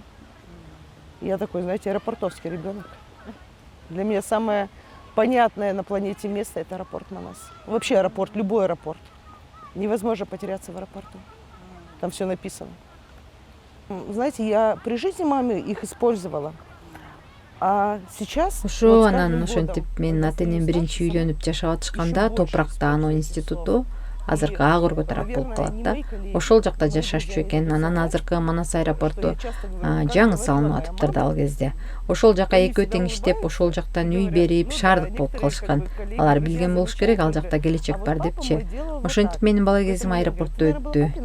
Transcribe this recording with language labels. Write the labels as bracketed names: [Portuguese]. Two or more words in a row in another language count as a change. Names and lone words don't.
[Russian] Я такой, знаете, аэропортовский ребенок. Для меня самое понятное на планете место – это аэропорт Манас. Вообще аэропорт, любой аэропорт. Невозможно потеряться в аэропорту. Там все написано. Знаете, я при жизни мамы их использовала. А сейчас... [Kyrgyz] Ошо [Russian] вот с [Kyrgyz] анан [Russian] каждым [Kyrgyz] ошентип [Russian] годом, [Kyrgyz] мен [Russian] когда [Kyrgyz] ата энем [Russian] становится [Kyrgyz] биринчи [Russian] старше, [Kyrgyz] үйлөнүп жашап атышканда [Russian] еще больше [Kyrgyz] топуракта аноо [Russian] становится [Kyrgyz] институту азыркы ак өргө тарап болуп калат да. Ошол жакта жашашчу экен. Анан азыркы Манас аэропорту жаңы салынып атыптыр да ал кезде. Ошол жака экөө тең иштеп, ошол жактан үй берип, шаардык болуп калышкан. Алар билген болуш керек, ал жакта келечек бар депчи. Ошентип менин бала кезим аэропортто өттү.